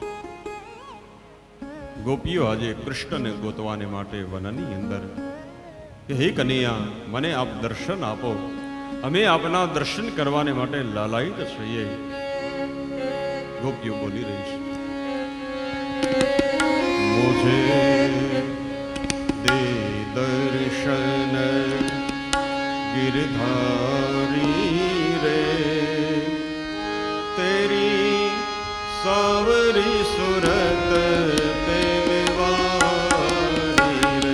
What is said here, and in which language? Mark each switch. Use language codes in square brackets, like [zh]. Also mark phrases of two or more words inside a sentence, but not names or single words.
[gu] ગોપીઓ આજે કૃષ્ણને ગોતવાને માટે વનની અંદર કે હે કનૈયા, મને આપ દર્શન આપો, અમે આપના દર્શન કરવાને માટે લાલાયિત છીએ. ગોપીઓ બોલી રહી છે, [hi] મુझे दे दर्शन गिरधारी रे, तेरी सावरी सूरत पे मेवारी रे.